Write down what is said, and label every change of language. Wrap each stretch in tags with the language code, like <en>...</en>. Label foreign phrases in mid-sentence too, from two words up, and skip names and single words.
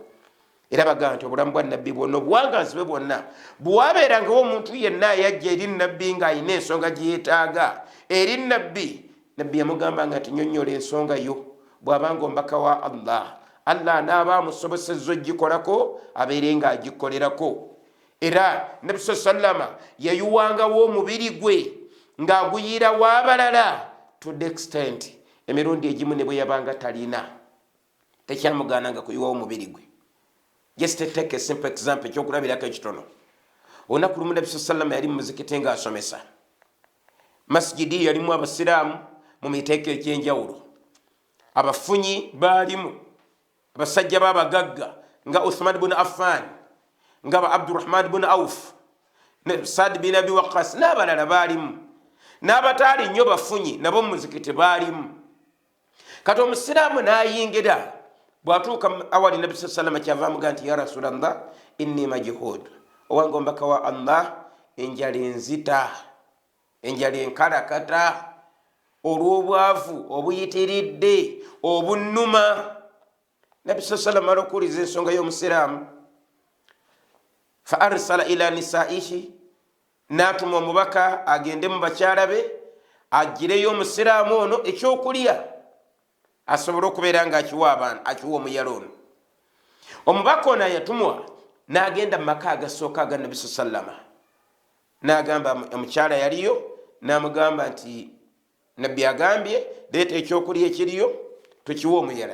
<lg>Era bagamba nti obulamu bwa nabbi bwonna obuwangazi bwe bwonna bwabeerangawo omuntu yenna yajja eri nabbi ng'alina ensonga gye yeetaaga eri nabbi, nabbi yamugamba nga nti nnyonnyola ensonga yo, bw'abanga omubaka wa Allah anaaba amusobosezza ogikolako abeere ng'agikolerako. Era Nabi sallama yayuwangawo omubiri gwe ng'aguyira w'abalala</lg> <en>to the extent</en> <lg>emirundi egimu ne bwe yabanga talina tekyamugaananga kuyiwawo omubiri gwe.</lg> <en>Just take a simple example</en> <lg>ekyokulabirako ekitono. Olunaku lumu Nabi sallama yali mu muzikiti ng'asomesa. Masjidi yalimu abasiraamu mu miteeko egy'enjawulo. Abafunyi baalimu, abasajja b'abagagga nga Uthman ibn Affan, nga ba Abdurrahman ibn Auf, Saad bin Abi Waqqas n'abalala baalimu, n'abataali nnyo bafunyi nabo mu muzikiti baalimu. Kati omusiraamu n'ayingira, bw'atuuka awali Nabi sallama kyava amugaa nti</lg> <ar>يا رسول الله إني مجهود,</ar> <lg>owange omubaka wa Allah enjala enzita, enjala enkalakata, olw'obwavu obuyitiridde obunnuma. Nabi sallama alikuwuliza ensonga y'omusiraamu,</lg> <ar>فأرسل إلى نسائه,</ar> <lg>n'atuma omubaka agende mu bakyala be agireyo omusiraamu ono ekyokulya asobole okubeera nga akiwa omuyala ono. Omubaka ono yatumwa n'agenda mu maka agasooka aga Nabi sallama, n'agamba omukyala yaliyo, n'amugamba nti nabbi agambye leeta ekyokulya ekiriyo tukiwa omuyala.</lg>